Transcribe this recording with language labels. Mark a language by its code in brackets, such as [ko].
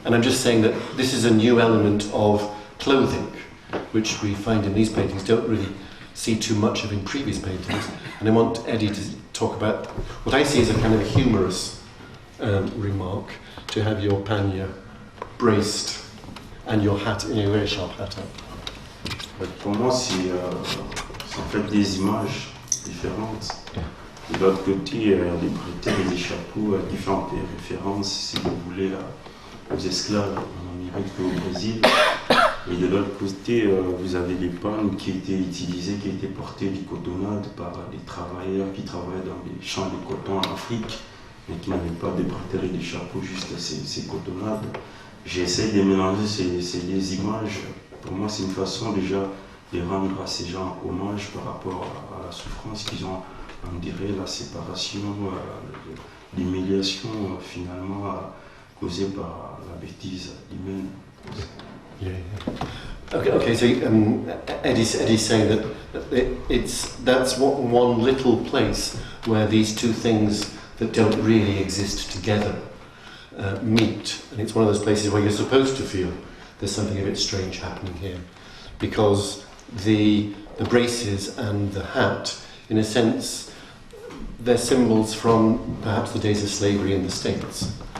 [en] And I'm just saying that this is a new element of clothing, which we find in these paintings, don't really see too much of in previous paintings. And I want Eddy to talk about what I see as a kind of a humorous remark, to have your pagne braced and your hat, a very sharp hat on. [fr] Pour moi, c'est en fait des images différentes. De l'autre côté, il y a des bretelles et des chapeaux, différentes références, si vous voulez, aux esclaves en Amérique et au Brésil. Et de l'autre côté, vous avez les pagnes qui étaient utilisées, qui étaient portées du cotonnade par les travailleurs qui travaillaient dans les champs de coton en Afrique, mais qui n'avaient pas des bretelles et des chapeaux, juste ces cotonnades. J'essaie de mélanger ces deux images. Pour moi, c'est une façon déjà de rendre à ces gens hommage par rapport à la souffrance qu'ils ont, on dirait, la séparation, l'humiliation finalement causée par la bêtise humaine. [en] Yeah. Okay. So Eddy's saying that that's one little place where these two things that don't really exist together meet, and it's one of those places where you're supposed to feel there's something a bit strange happening here, because the braces and the hat, in a sense, they're symbols from perhaps the days of slavery in the States.